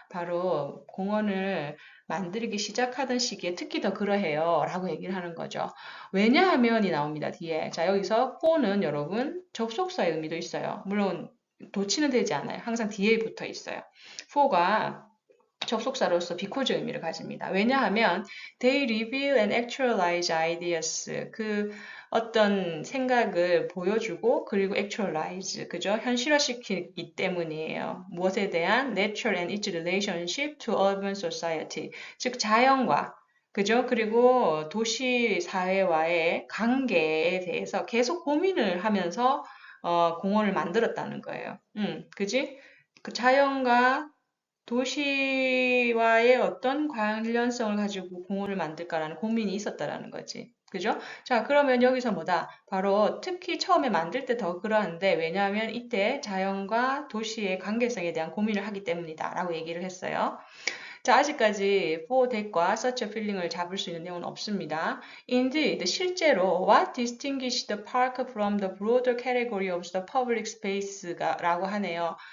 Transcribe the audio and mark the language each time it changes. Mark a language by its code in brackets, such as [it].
[ko] 바로 공원을 만들기 시작하던 시기에 특히 더 그러해요. 라고 얘기를 하는 거죠. 왜냐하면이 나옵니다. 뒤에. 자, 여기서 [en] for [ko] 는 여러분 접속사의 의미도 있어요. 물론 도치는 되지 않아요. 항상 뒤에 붙어 있어요. [en] for [ko] 가 접속사로서 [en] because [ko] 의미를 가집니다. 왜냐하면 [en] they reveal and actualize ideas. [ko] 그 어떤 생각을 보여주고 그리고 actualize, 그죠? 현실화시키기 때문이에요. 무엇에 대한 [en] nature and its relationship to urban society. [ko] 즉 자연과 그죠? 그리고 도시 사회와의 관계에 대해서 계속 고민을 하면서 공원을 만들었다는 거예요. 그지? 그 자연과 도시와의 어떤 관련성을 가지고 공원을 만들까라는 고민이 있었다라는 거지. 그죠? 자, 그러면 여기서 뭐다? 바로 특히 처음에 만들 때 더 그러한데 왜냐하면 이때 자연과 도시의 관계성에 대한 고민을 하기 때문이다 라고 얘기를 했어요. 자, 아직까지 [en] for that [ko] 과 [en] such a feeling [ko] 을 잡을 수 있는 내용은 없습니다. [en] Indeed, [ko] 실제로 [en] what distinguished the park from the broader category of the public space라고 하네요.